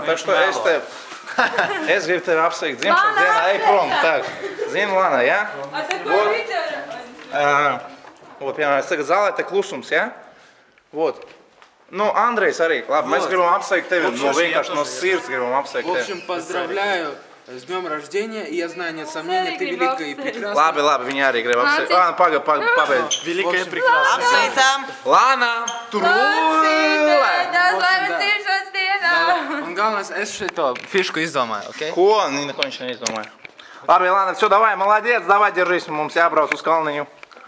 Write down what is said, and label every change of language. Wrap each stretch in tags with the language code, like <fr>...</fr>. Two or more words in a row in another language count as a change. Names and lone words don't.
<lv>Tā što es gribu tevi apsveikt dzimšanas dienā, ej prom. Tā, zini, Lāna, ja? Vot, piemēram, es tagad zālē, te klusums, ja? Vot. Nu, Andrejs arī. Labi, mēs gribam apsveikt tevi, vienkārši no sirds gribam apsveikt tevi.</lv> <ru>В общем, поздравляю с днем рождения, и я знаю, нет сомнения, ты великая и прекрасная.</ru> <lv>Labi, viņi arī grib apsveikt. Lāna, pabeidz.</lv> <ru>Великая и прекрасная.</ru> <lv>Apsveicam! Lāna, trūlē! Laimes dzimšanas dienā! Un galvenais, es šito fišku izdomāju, ok? Ko? Neko viņš neizdomāja. Labi, Lāna,</lv> <ru>все, давай, молодец, давай, держись,</ru> <lv>mums jābrauc uz kalniņu.</lv>